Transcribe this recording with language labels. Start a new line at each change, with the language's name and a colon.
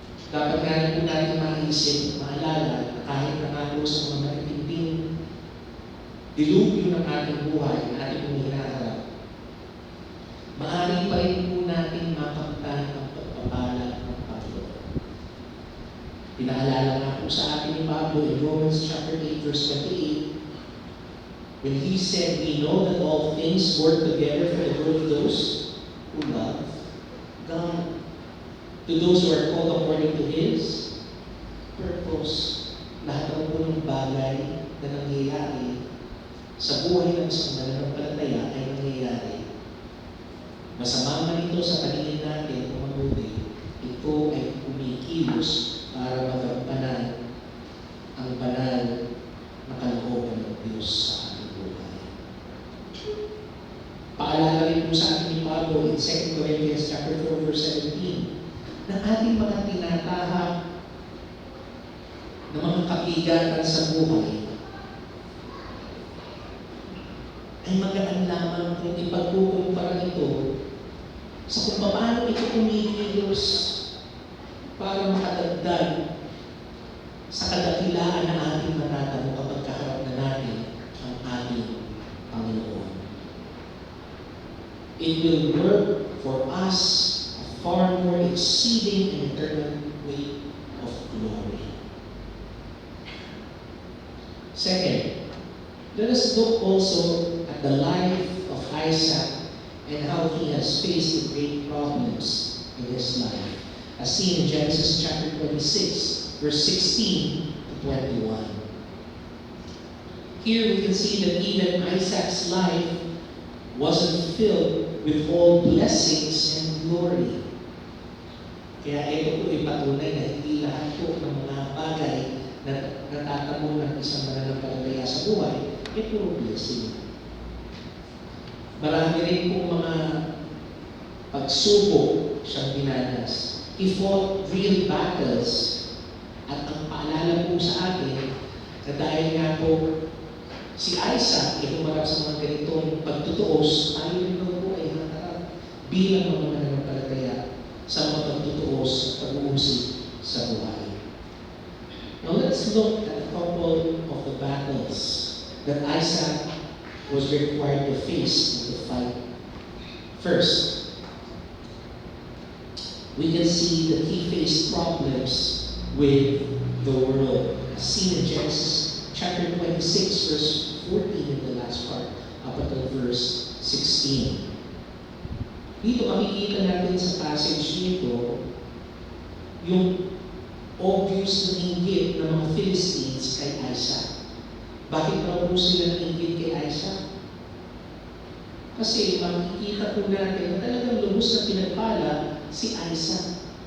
Filipino: Dapat nga rin po natin maisip, maalala na kahit na nga po sa mga matitinding dilubyo ng ating buhay na ating pong hinaharap, maaari pa rin po natin makamtan ang pagpapala ng Panginoon. Pinaalala nga po sa atin ni Pablo
English: in Romans chapter 8, verse 28, when he said, we know that all things work together for the good of those who love God, to those who are called according to His purpose.
Filipino: Lahat ng punong bagay na nangyayari sa buhay ng isang mananampalataya ay nangyayari. Masama man ito sa paningin natin o mabuti, ito ay kumikilos para magampanan ang banal na kalooban ng Diyos sa ating buhay. Paalala rin po sa atin ni Pablo
English: in 2 Corinthians chapter 4, verse 17,
Filipino: na ating mga tinatahak na mga kabigatan sa buhay ay magaan lamang kung ipagkukumpara ito sa kung paano ito kumikilos para makadagdag sa kadakilaan na ating matatamo kapag kaharap na natin ang ating Panginoon.
English: It will work for us a far more exceeding and eternal weight of glory. Second, let us look also at the life of Isaac and how he has faced the great problems in his life, as seen in Genesis chapter 26, verse 16 to 21. Here we can see that even Isaac's life wasn't filled with all blessings and glory.
Filipino: Kaya ito po ay patunay na hindi lahat po ng mga bagay na natatamo ng isang mananampalataya sa buhay ay puro blessing. Marami rin po mga pagsubok siyang dinanas.
English: He fought real battles.
Filipino: At ang paalala po sa atin na dahil nga po si Isaac ay humarap sa mga ganitong pagtutuos, tayo rin po ay haharap bilang mga mananampalataya sa mga pagtutuos at pag-uusig sa buhay.
English: Now let's look at a couple of the battles that Isaac was required to face and to fight. First, we can see that he faced problems with the world, as seen in Genesis chapter 26, verse 14 in the last part, up until verse 16.
Filipino: Dito makikita natin sa passage nito yung obvious na inggit ng mga Philistines kay Isaac. Bakit raw po sila nainggit kay Isaac? Kasi makikita po natin na talagang lubos na pinagpala si Isaac.